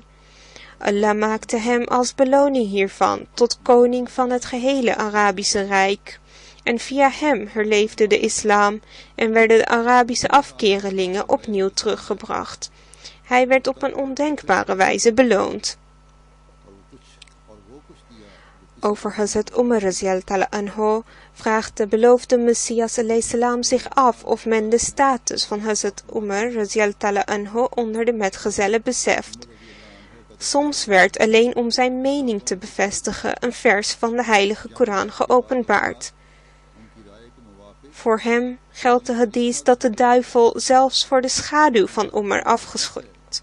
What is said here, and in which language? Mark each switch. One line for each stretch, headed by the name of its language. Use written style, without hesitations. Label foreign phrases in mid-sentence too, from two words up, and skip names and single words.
Dutch: Allah maakte hem als beloning hiervan tot koning van het gehele Arabische Rijk. En via hem herleefde de islam en werden de Arabische afkerelingen opnieuw teruggebracht. Hij werd op een ondenkbare wijze beloond. Over Hazrat Umar
Arabic: رضي الله عنه
Dutch: vraagt de beloofde Messias alayhi zich af of men de status van Hazrat Umar
Arabic: رضي الله عنه
Dutch: onder de metgezellen beseft. Soms werd alleen om zijn mening te bevestigen een vers van de heilige Koran geopenbaard. Voor hem geldt de hadith dat de duivel zelfs voor de schaduw van Umar afgeschudt.